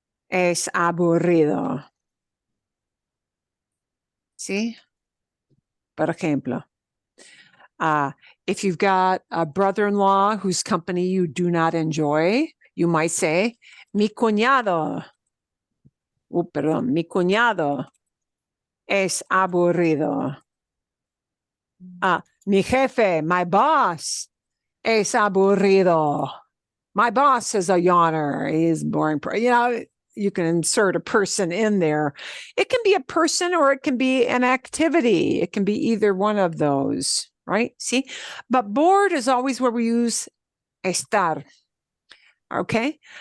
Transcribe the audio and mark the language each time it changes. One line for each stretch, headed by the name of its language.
Spanish: Es aburrido. See? Por ejemplo.
English: If you've got a brother-in-law whose company you do not enjoy, you might say,
Spanish: mi cuñado. Perdón, mi cuñado es aburrido. Mi jefe,
English: my boss,
Spanish: es aburrido.
English: My boss is a yawner. He is boring. You know, you can insert a person in there. It can be a person or it can be an activity. It can be either one of those, right? See? But bored is always where we use estar. Okay?